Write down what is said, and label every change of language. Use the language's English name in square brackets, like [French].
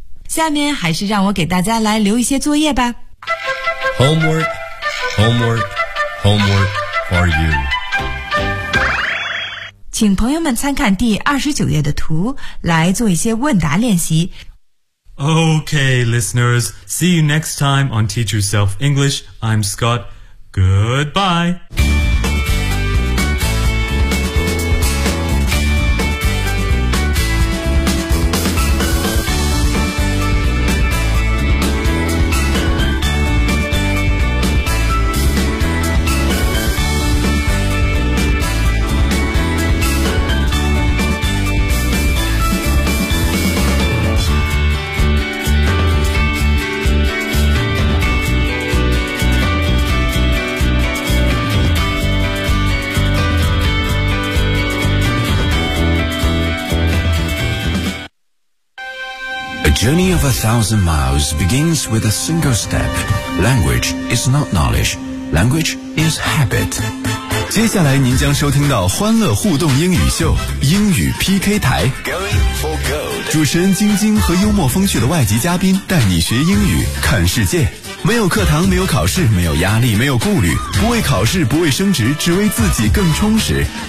[Chinese] 下面还是让我给大家来留一些作业吧。 [English] Homework, homework, homework for you. [Chinese] 请朋友们参看第29页的图来做一些问答练习。 [English] Okay, listeners. See you next time on Teach Yourself English. I'm Scott. Goodbye. The journey of 1,000 miles begins with a single step. Language is not knowledge. Language is habit. [Chinese] 接下来您将收听到欢乐互动英语秀，英语 PK 台。 [English] Going for gold. [Chinese] 主持人晶晶和幽默风趣的外籍嘉宾带你学英语，看世界。没有课堂，没有考试，没有压力，没有顾虑，不为考试，不为升职，只为自己更充实。